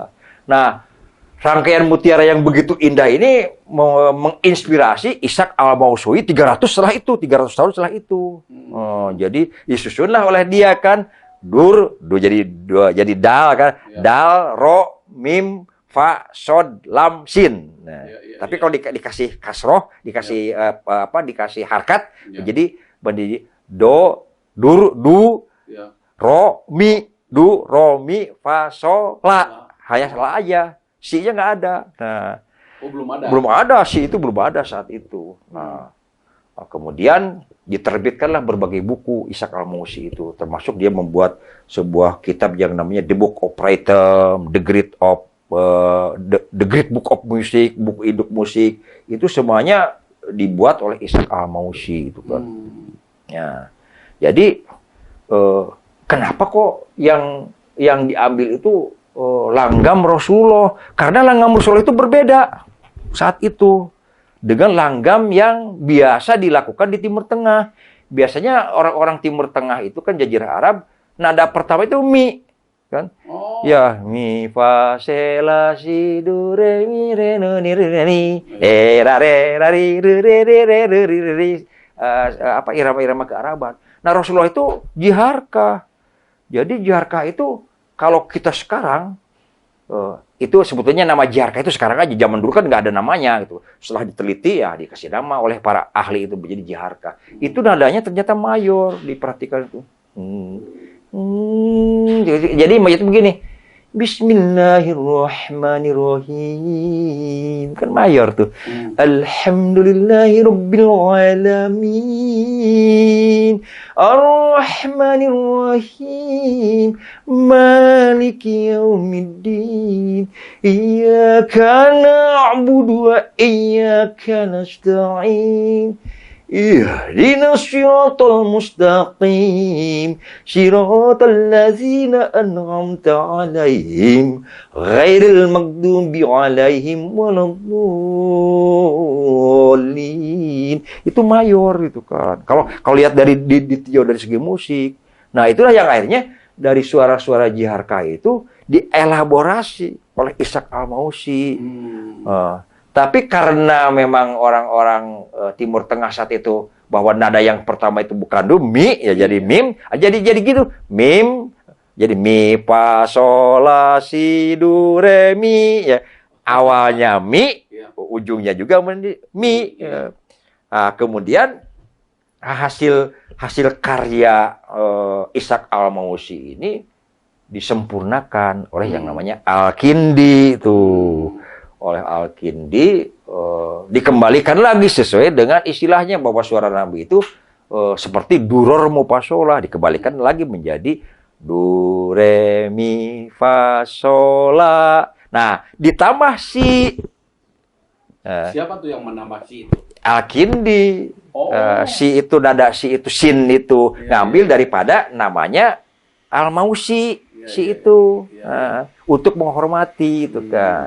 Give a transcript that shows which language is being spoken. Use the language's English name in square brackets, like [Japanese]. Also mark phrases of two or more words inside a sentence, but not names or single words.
[Indonesian] Nah, rangkaian mutiara yang begitu indah ini menginspirasi Ishaq al-Mausu'i 300 tahun setelah itu. Jadi disusunlah oleh dia kan jadi dal kan, dal, ro, mim, fa, sod, lam, sin. Nah, tapi kalau dikasih kasroh, dikasih dikasih harkat, jadi do, dur, du, ro, mi, du, ro, mi, fa, so, la. Hanya salah aja. Si-nya nggak ada. Nah, belum ada. Si itu belum ada saat itu. Nah, kemudian diterbitkanlah berbagai buku Ishaq al-Mausi itu, termasuk dia membuat sebuah kitab yang namanya The Book of Rhythm, The Great Book of Music, buku induk musik. Itu semuanya dibuat oleh Ishaq al-Mausi itu kan. Ya. Jadi kenapa kok yang diambil itu langgam Rasulullah? Karena langgam Rasulullah itu berbeda saat itu dengan langgam yang biasa dilakukan di Timur Tengah. Biasanya orang-orang Timur Tengah itu kan jazirah Arab, nada pertama itu mi, kan? Ya, mi fa se la si do re mi re no ni re ni ra re ra ri re re re re re re re, irama-irama kearaban. Nah, Rasulullah itu jiharkah. Jadi jiharkah itu kalau kita sekarang itu sebetulnya nama jiharkah itu sekarang aja, zaman dulu kan nggak ada namanya gitu. Setelah diteliti ya dikasih nama oleh para ahli itu menjadi jiharkah. Itu nadanya ternyata mayor, diperhatikan itu. Jadi mayor itu begini. [Arabic] بسم الله الرحمن الرحيم. [Indonesian] Kan mayor tuh. [Arabic] الحمد لله رب العالمين. الرحمن الرحيم. مالك يوم الدين. إياك نعبد وإياك نستعين. اهدنا الصراط المستقيم، صراط الذين أنعمت عليهم، غير المغضوب عليهم ولا الضالين. [Indonesian] Itu mayor itu kan. Kalau lihat dari dari segi musik. Nah, itulah yang akhirnya dari suara-suara jiharkah itu dielaborasi oleh Ishaq al-Mausi. Tapi karena memang orang-orang Timur Tengah saat itu bahwa nada yang pertama itu bukan do, mi, ya jadi mim, jadi gitu. Mim, jadi mi, fa, sol, la, si, do, re, mi. Ya. Awalnya mi, ujungnya juga mi. Ya. Nah, kemudian hasil karya Ishaq al-Mausi ini disempurnakan oleh yang namanya Al-Kindi itu. Oleh Al-Kindi dikembalikan lagi sesuai dengan istilahnya bahwa suara Nabi itu seperti [Arabic] درر مفصلة, [Indonesian] dikembalikan lagi menjadi do re mi fa sol la. Nah, ditambah si siapa tuh yang menambah si itu? Al-Kindi. Si itu nada si itu sin itu ngambil daripada namanya Al-Mausi. Itu untuk menghormati itu kan.